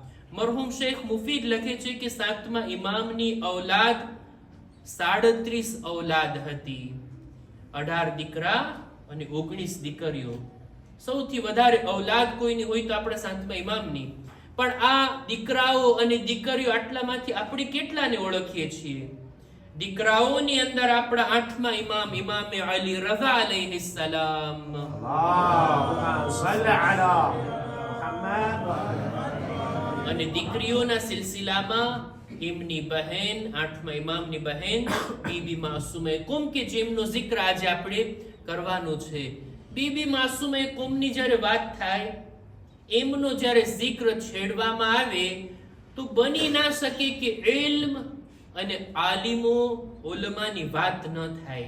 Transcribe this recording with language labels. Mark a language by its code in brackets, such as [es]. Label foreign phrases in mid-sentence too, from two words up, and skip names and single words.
[gu] મરહુમ શેખ મુફીદ લખે છે કે 7મા ઇમામની ઔલાદ 37 ઔલાદ હતી, 18 દીકરા અને 19 દીકરીઓ. સૌથી વધારે ઔલાદ કોઈની હોય તો આપણે 7મા ઇમામની. પણ આ દીકરાઓ અને દીકરીઓ આટલામાંથી આપણે કેટલાને ઓળખીએ છીએ? દીકરાઓની અંદર આપણા 8મા ઇમામ ઇમામે અલી રઝા અલૈહિ સલામ. [ar] اللهم صل على محمد. [gu] અને દીકરીઓના સિલસિલામાં એમની બહેન 8મા ઇમામની બહેન બીબી માસુમે કુમ કે જેમનો જિક્ર આજે આપણે કરવાનો છે. બીબી માસુમે કુમની જ્યારે વાત થાય, એમનો જ્યારે જિક્ર છેડવામાં આવે તો બની ના શકે કે ઇલ્મ અને આલિમો ઉલમાની વાત ન થાય.